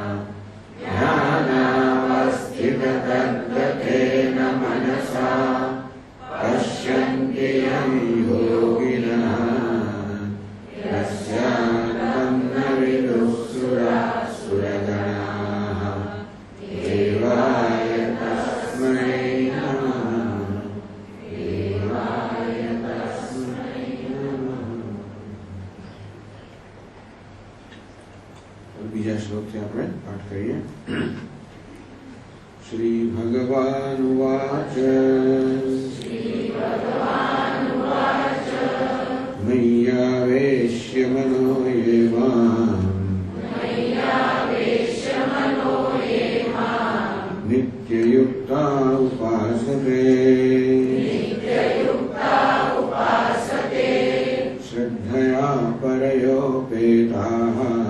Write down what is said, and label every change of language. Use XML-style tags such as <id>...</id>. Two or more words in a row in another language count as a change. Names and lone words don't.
<sa>ध्यानावस्थिततद्गतेन मनसा पश्यन्ति यं योगिनः यस्यान्तं न विदुः सुरासुरगणाः देवाय तस्मै नमः देवाय तस्मै नमः।</sa> <gu>બીજા શ્લોક સે આપણે પાઠ કરીએ।</gu> <sa>श्री भगवानुवाच मय्यावेश्य मनो ये माम् नित्ययुक्ता उपासते श्रद्धया परयोपेताः</sa>